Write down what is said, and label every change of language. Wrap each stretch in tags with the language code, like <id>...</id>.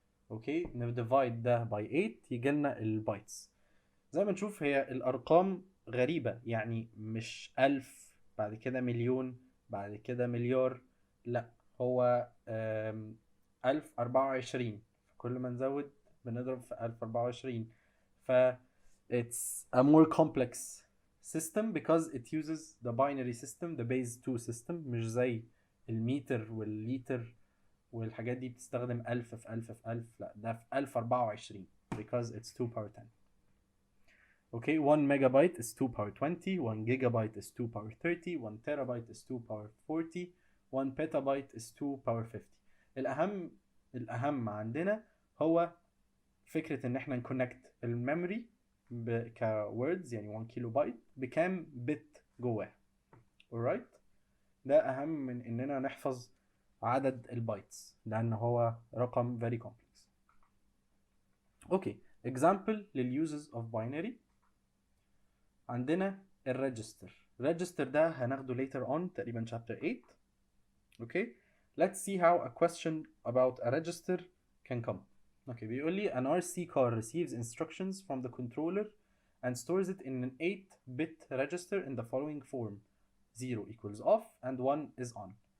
<ar>اوكي، نديفايد ده باي 8 يجي لنا البايتس. زي ما نشوف هي الارقام غريبة، يعني مش 1000 بعد كده مليون بعد كده مليار، لا هو 1024. كل ما نزود بنضرب في 1024.</ar> <en>ف it's a more complex system because it uses the binary system, the base 2 system.</en> <ar>مش زي المتر والليتر والحاجات دي بتستخدم 1000 في 1000 في 1000. لا ده في 1024</ar> <en>because it's 2 power 10. Okay, 1 megabyte is 2 power 20, 1 gigabyte is 2 power 30, 1 terabyte is 2 power 40, 1 petabyte is 2 power 50.</en> <ar>الأهم عندنا هو فكرة إن إحنا نكونكت الميموري كوردز، يعني 1 كيلو بايت بكام بت جواه. alright، ده أهم من إننا نحفظ عدد البايتس لأن هو رقم</ar> <en>very complex. okay، example للuses of binary.</en> <ar>عندنا الريجستر ده هناخده</ar> <en>later on</en> <ar>تقريبا chapter 8.</ar> <en>okay، let's see how a question about a register can come. okay،</en> <ar>بيقول لي</ar> <en>an RC car receives instructions from the controller and stores it in an 8-bit register in the following form: 0 equals off and 1 is on.</en>